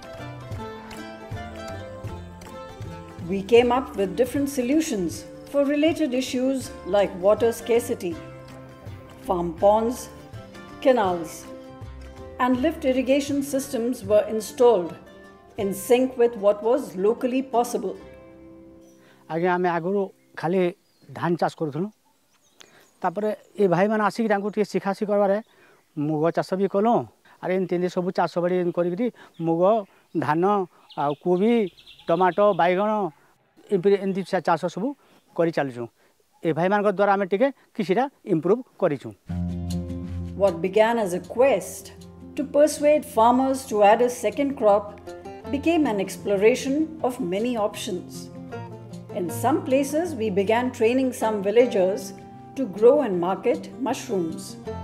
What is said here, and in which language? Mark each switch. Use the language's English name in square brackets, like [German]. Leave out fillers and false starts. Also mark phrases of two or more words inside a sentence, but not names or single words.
[English] We came up with different solutions for related issues like water scarcity, farm ponds, canals, and lift irrigation systems were installed in sync with what was locally possible. [Odia] ଆଗେ ଆମେ ଆଗରୁ ଖାଲି ଧାନ ଚାଷ କରୁଥିଲୁ ତାପରେ ଏ ଭାଇ ମାନ ଆସିକି ତାଙ୍କ ଟେ ଶିଖାସି କରିବାରେ ମୁଗ ଚାଷ ଭି କଲୁ ଆଉ ଏନ ସବୁ ଚାଷ ବାଡ଼ି କରି ମୁଗ ଧାନ ଆ କୋବି ଟମାଟୋ ବାଇଗଣ ଏମିତି ଚାଷ ସବୁ କରି ଚାଲୁଁ ଏ ଭାଇ ମାନ ଦ୍ୱାରା ଆମେ ଟିକେ କିଛିଟା ଇମ୍ପ୍ରୁଭ କରିଛୁ. [English] What began as a quest to persuade farmers to add a second crop became an exploration of many options. In some places, we began training some villagers to grow and market mushrooms.